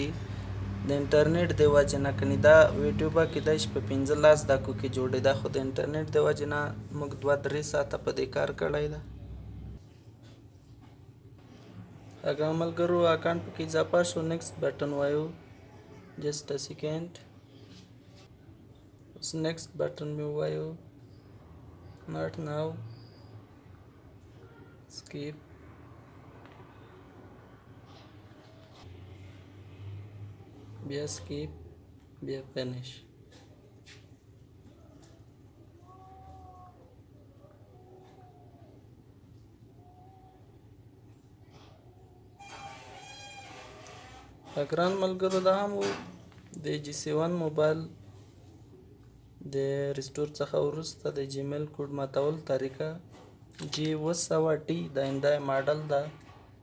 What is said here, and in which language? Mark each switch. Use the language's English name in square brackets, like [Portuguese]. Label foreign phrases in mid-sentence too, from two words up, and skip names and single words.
[Pashto] د انټرنیټ د وجې نه کنې دا ویډیو به کیدای شي په 15 دقیقو کې جوړېده خو د انټرنیټ د وجې نه موږ 2-3 ساعته په دې کار کړی ده. ښه ګران ملګرو اکاونټ پکې اضافه شو. [English] next button [Pashto] وایو. [English] just a second. [Pashto] اوس [English] next button [Pashto] مې ووایو. [English] not now. skip. [Pashto] بیا skip. بیا finish. ګران ملګرو دا هم د G7 موبایل د ریسټور څخه وروسته د جیمیل کوډ ماتول طریقه G800T د هندای ماډل ده.